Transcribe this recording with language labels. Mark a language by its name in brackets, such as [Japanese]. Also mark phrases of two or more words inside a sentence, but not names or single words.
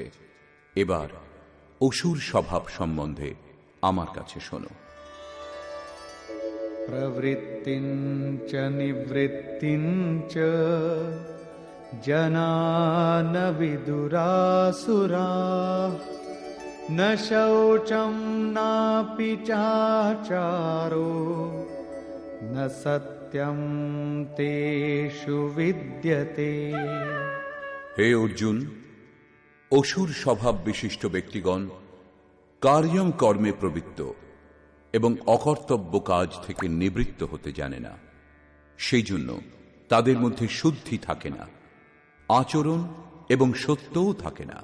[Bangla] এবার অসুর স্বভাব সম্বন্ধে আমার কাছে শোনো। [Sanskrit] প্রবৃত্তিঞ্চ নিবৃত্তিঞ্চ জনা ন বিদুরাসুরাঃ ন শৌচম নাপি চাচারো ন সত্যম তেষু বিদ্যতে। [Bangla] হে অর্জুন, অসুর স্বভাব বিশিষ্ট ব্যক্তিগণ কার্যম কর্মে প্রবৃত্ত এবং অকর্তব্য কাজ থেকে নিবৃত্ত হতে জানে না। সেই জন্য তাদের মধ্যে শুদ্ধি থাকে না, আচরণ এবং সত্যও থাকে না।